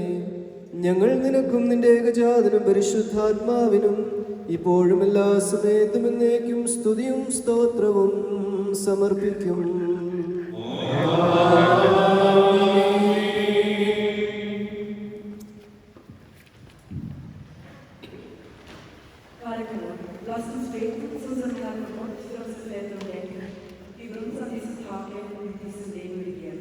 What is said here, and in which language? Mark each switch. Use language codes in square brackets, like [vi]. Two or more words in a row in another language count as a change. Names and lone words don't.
[ml] ഞങ്ങൾ നിനക്കും നിന്റെ ഏകജാതനും പരിശുദ്ധാത്മാവിനും ഇപ്പോഴും എല്ലാ സമയത്തും എന്നേക്കും സ്തുതിയും സ്തോത്രവും സമർപ്പിക്കും. [de] Lasst uns beten zu unserem Herrn Gott für unsere Länder und Denken, die über uns an diesem Tage und in diesem Leben regiert.